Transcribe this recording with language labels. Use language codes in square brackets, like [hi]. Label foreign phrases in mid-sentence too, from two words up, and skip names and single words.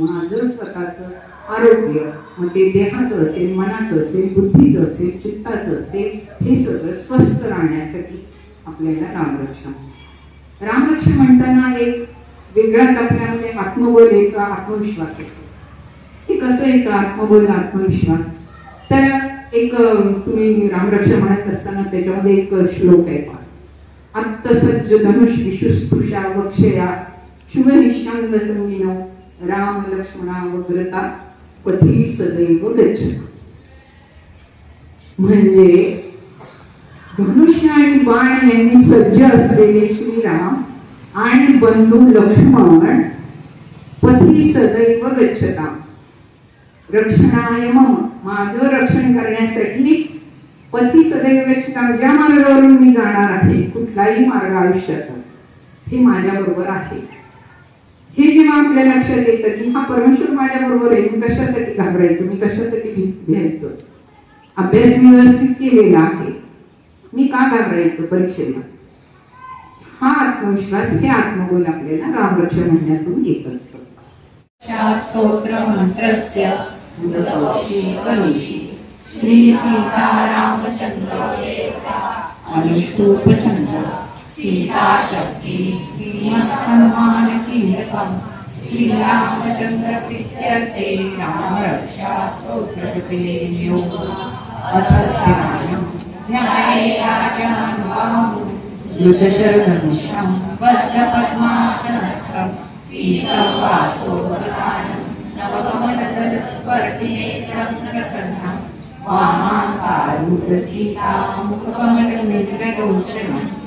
[mr] माझं स्वतःचं आरोग्य, मग ते देहाचं असेल, मनाचं असेल, बुद्धीचं असेल, चित्ताचं असेल, हे सगळं स्वस्थ राहण्यासाठी आपल्याला रामरक्षा. रामरक्षा म्हणताना एक वेगळाच आपल्यामध्ये आत्मबल येतं, आत्मविश्वास येतो. हे कसं येतं आत्मबल, आत्मविश्वास? तर एक तुम्ही रामरक्षा म्हणत असताना त्याच्यामध्ये एक श्लोक आहे. [sa] आत्तसज्ज धनुष विशुस्पृशा वक्षया शुभ निशांग संगिनो राम लक्ष्मणा वग्रता पथी सदैव गच्छ. [mr] म्हणजे धनुष्य आणि बाण यांनी सज्ज असलेले श्रीराम आणि बंधू लक्ष्मण [sa] पथी सदैव गच्छता. रक्षणाय मम, [mr] माझं रक्षण करण्यासाठी [sa] पथी सदैव गच्छता, [mr] ज्या मार्गावरून मी जाणार आहे, कुठलाही मार्ग आयुष्याचा, हे माझ्या बरोबर आहे. हे जेव्हा आपल्या लक्षात येतं की हा परमेश्वर माझ्या बरोबर आहे, मी कशासाठी घाबरायचं, मी कशासाठी घ्यायचं, अभ्यास मी व्यवस्थित केलेला आहे, मी का घाबरायचं परीक्षेला, हा आत्मविश्वास, हे आत्मबोल आपल्याला रामरक्षा म्हणण्यातून येत असतं. [sa] स्तोत्र मंत्रस्य श्री सीतारामचंद्र अनुष्टुप छंद सीता शक्ति हनुमान कीर्तन श्री रामचंद्र प्रीत्यर्थे रामरक्षा स्तोत्रकृते योग अथ ध्याये राजानुबाहु द्रुतशरधनुषं बद्धपद्मासनस्थं पीतवासोपसानं नवकमलदलस्पर्धिनेत्रं प्रसन्नं वामाङ्कारूढसीता मुखकमलनिर्गलोचनं